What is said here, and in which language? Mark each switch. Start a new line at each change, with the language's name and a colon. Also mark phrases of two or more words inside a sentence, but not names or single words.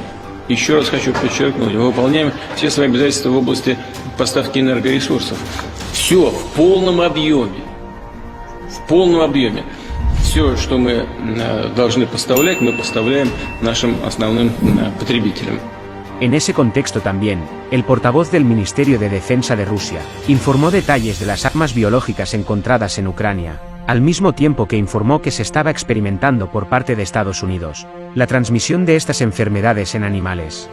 Russian: Еще раз хочу подчеркнуть, мы выполняем все свои обязательства в области поставки энергоресурсов. Все в полном объеме. В полном объеме. Все, что мы должны поставлять, мы поставляем нашим основным потребителям.
Spanish: En ese contexto también, el portavoz del Ministerio de Defensa de Rusia informó detalles de las armas biológicas encontradas en Ucrania, al mismo tiempo que informó que se estaba experimentando por parte de Estados Unidos la transmisión de estas enfermedades en animales.